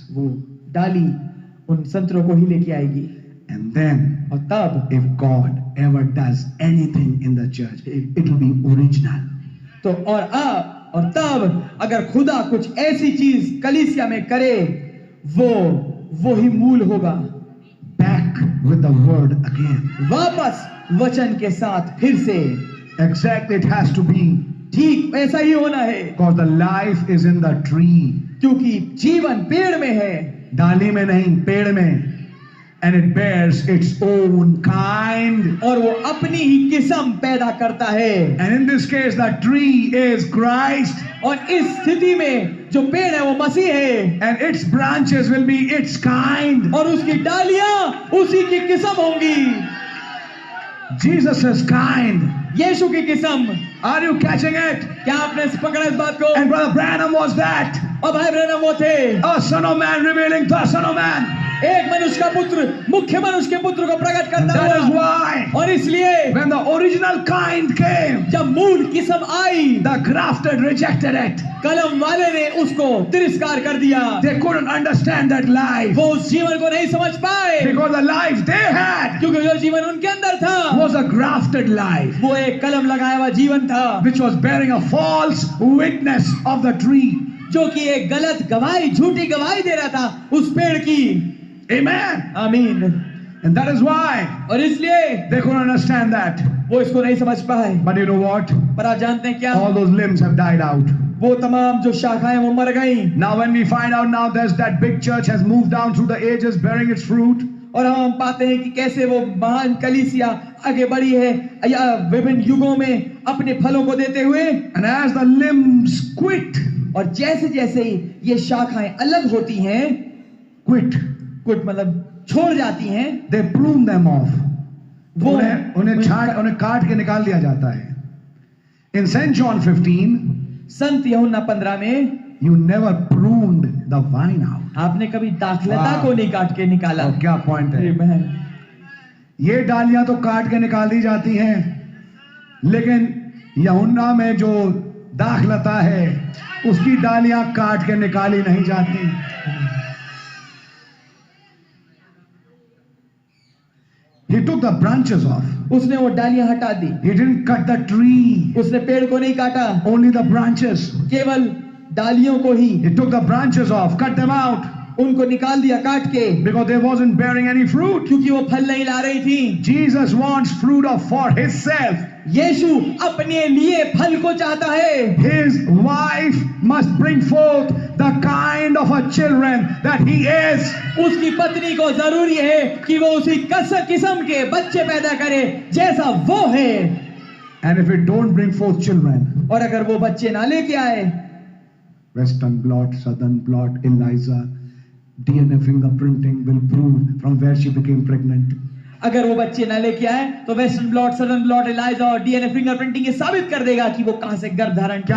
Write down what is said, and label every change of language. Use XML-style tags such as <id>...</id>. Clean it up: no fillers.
<hi>वो डाली उन संतरों को ही लेके आएगी।</hi> <en>And then,</en> <hi>और तब</hi> <en>if God ever does anything in the church, it will be original.</en> <hi>तो और तब अगर खुदा कुछ ऐसी चीज कलीसिया में करे, वो ही मूल होगा।</hi> <en>Back with the word again.</en> <hi>वापस वचन के साथ फिर से।</hi> <en>Exactly, it has to be.</en> <hi>ठीक ऐसा ही होना है,</hi> <en>Because the life is in the tree.</en> <hi>क्योंकि जीवन पेड़ में है, डाली में नहीं, पेड़ में।</hi> <en>And it bears its own kind.</en> <hi>और वो अपनी ही किस्म पैदा करता है।</hi> <en>And in this case, the tree is Christ.</en> <hi>और इस स्थिति में जो पेड़ है वो मसीह है।</hi> <en>And its branches will be its kind.</en> <hi>और उसकी डालियां उसी की किस्म होंगी।</hi> <en>Jesus is kind.</en> <hi>यीशु की किस्म।</hi> <en>Are you catching it?</en> <hi>क्या आपने पकड़ा इस बात को?</hi> <en>And Brother Branham was that.</en> <hi>और भाई ब्रैनम वो थे,</hi> <en>A son of man revealing the son of man.</en> <hi>एक मनुष्य का पुत्र मुख्य मनुष्य के पुत्र को प्रकट करता</hi> <en>That is</en> <hi>हुआ।</hi> <en>why</en> <hi>और इसलिए</hi> <en>when the original kind came,</en> <hi>जब मूल किस्म आई,</hi> <en>the grafted rejected it.</en> <hi>कलम वाले ने उसको तिरस्कार कर दिया।</hi> <en>They couldn't understand that life</en> <hi>वो उस जीवन को नहीं समझ पाए,</hi> <en>because the life they had</en> <hi>क्योंकि जो जीवन उनके अंदर था</hi> <en>was a grafted life</en> <hi>वो एक कलम लगाया हुआ जीवन था,</hi> <en>which was bearing a false witness of the tree.</en> <hi>जो कि एक गलत गवाही, झूठी गवाही दे रहा था उस पेड़ की।</hi> <en>Amen.</en> <hi>आमीन।</hi> <en>And that is why</en> <hi>और इसलिए</hi> <en>they couldn't understand that.</en> <hi>वो इसको नहीं समझ पाए।</hi> <en>But you know what?</en> <hi>पर आप जानते हैं क्या?</hi> <en>All those limbs have died out.</en> <hi>वो तमाम जो शाखाएं वो मर गई।</hi> <en>Now when we find out now there's that big church has moved down through the ages bearing its fruit.</en> <hi>और हम पाते हैं कि कैसे वो महान कलीसिया आगे बढ़ी है या विभिन्न युगों में अपने फलों को देते हुए।</hi> <en>And as the limbs quit,</en> <hi>और जैसे जैसे ये शाखाएं अलग होती हैं,</hi> <en>quit,</en> <hi>कुछ मतलब छोड़ जाती हैं,</hi> <en>they prune them off.</en> <hi>वो उन्हें काट के निकाल दिया जाता है.</hi> <en>In St. John 15,</en> <hi>संत यूहन्ना 15 में</hi> <en>you never pruned the vine out.</en> <hi>आपने कभी दाखलता वाह। को नहीं काट के निकाला। और क्या पॉइंट है? आमीन। ये डालियां तो काट के निकाल दी जाती हैं, लेकिन यूहन्ना में जो दाखलता है उसकी डालियां काट के निकाली नहीं जाती।</hi> <en>He took the branches off.</en> <hi>उसने वो डालियां हटा दी,</hi> <en>He didn't cut the tree,</en> <hi>उसने पेड़ को नहीं काटा,</hi> <en>only the branches.</en> <hi>केवल डालियों को ही,</hi> <en>He took the branches off, cut them out,</en> <hi>उनको निकाल दिया काट के,</hi> <en>because they wasn't bearing any fruit.</en> <hi>क्योंकि वो फल नहीं ला रही थी।</hi> <en>Jesus wants fruit of for himself.</en> <hi>यीशु अपने लिए फल को चाहता है।</hi> <en>His wife must bring forth the kind of a children that he is.</en> <hi>उसकी पत्नी को जरूरी है कि वो उसी किस्म के बच्चे पैदा करे जैसा वो है।</hi> <en>And if it don't bring forth children,</en> <hi>और अगर वो बच्चे ना लेके आए,</hi> <en>Western blot, Southern blot, Eliza, DNA fingerprinting will prove from where she became pregnant.</en> <hi>अगर वो बच्चे ना लेके आए तो western blot, southern blot, ELISA और डीएनए फिंगरप्रिंटिंग ये साबित कर देगा कि वो कहां से गर्भ धारण किया</hi>